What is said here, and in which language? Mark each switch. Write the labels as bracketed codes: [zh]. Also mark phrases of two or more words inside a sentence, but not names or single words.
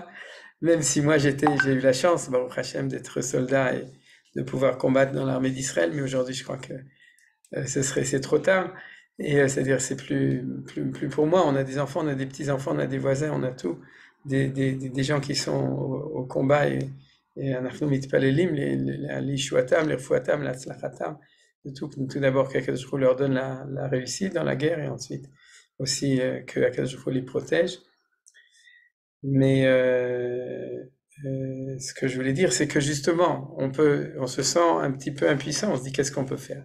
[fr] Même si moi j'ai eu la chance, [he] ברוך השם, [fr] d'être soldat et de pouvoir combattre dans l'armée d'Israël, mais aujourd'hui je crois que c'est trop tard. Et c'est-à-dire c'est plus pour moi. On a des enfants, on a des petits enfants, on a des voisins, on a tout, des gens qui sont au combat, et [he] אנחנו מתפללים לישועתם, לרפואתם, להצלחתם, [fr] tout d'abord qu' [he] הקדוש ברוך הוא [fr] leur donne la réussite dans la guerre, et ensuite aussi que [he] הקדוש ברוך הוא [fr] les protège. Mais ce que je voulais dire, c'est que justement, on se sent un petit peu impuissant, on se dit qu'est-ce qu'on peut faire.